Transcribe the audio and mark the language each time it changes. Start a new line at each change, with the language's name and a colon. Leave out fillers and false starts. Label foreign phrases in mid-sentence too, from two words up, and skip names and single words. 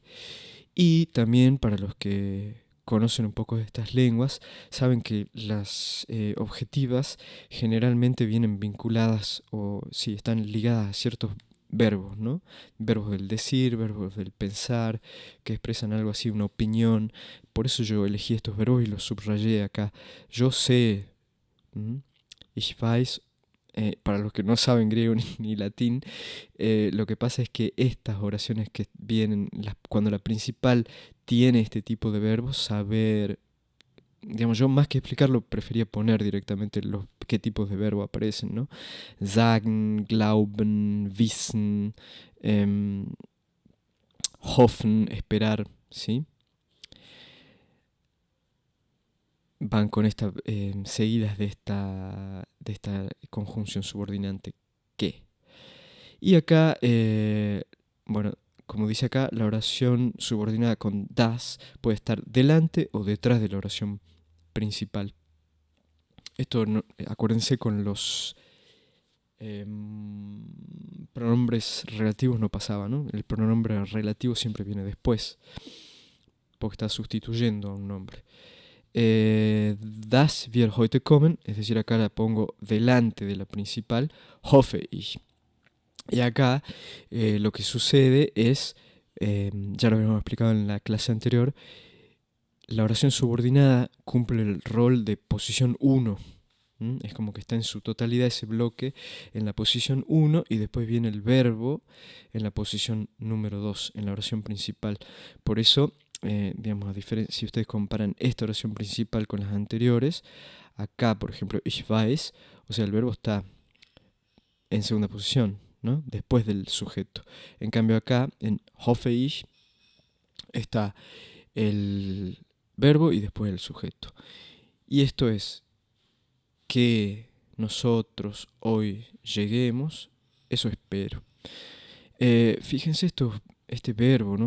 Spanish: Y también para los que conocen un poco de estas lenguas, saben que las objetivas generalmente vienen vinculadas o sí, están ligadas a ciertos verbos, ¿no? Verbos del decir, verbos del pensar, que expresan algo así, una opinión. Por eso yo elegí estos verbos y los subrayé acá. Yo sé,
German: ich weiß,
Spanish: para los que no saben griego ni latín, lo que pasa es que estas oraciones que vienen, cuando la principal tiene este tipo de verbos, saber, digamos, yo más que explicarlo prefería poner directamente qué tipos de verbo aparecen, ¿no?
German: Sagen, glauben, wissen, hoffen,
Spanish: esperar, ¿sí? Van con esta, seguidas de esta conjunción subordinante que. Y acá, bueno, como dice acá, la oración subordinada con das puede estar delante o detrás de la oración principal. Esto, acuérdense, con los pronombres relativos no pasaba, ¿no? El pronombre relativo siempre viene después, porque está sustituyendo a un nombre.
German: Das wir heute kommen,
Spanish: es decir, acá la pongo delante de la principal,
German: hoffe ich.
Spanish: Y acá lo que sucede es, ya lo habíamos explicado en la clase anterior, la oración subordinada cumple el rol de posición 1. Es como que está en su totalidad ese bloque en la posición 1 y después viene el verbo en la posición número 2, en la oración principal. Por eso, digamos, si ustedes comparan esta oración principal con las anteriores, acá, por ejemplo,
German: ich weiß,
Spanish: o sea, el verbo está en segunda posición, ¿no? Después del sujeto. En cambio acá, en
German: hoffe ich,
Spanish: está el verbo y después el sujeto. Y esto es que nosotros hoy lleguemos, eso espero. Fíjense este verbo, ¿no?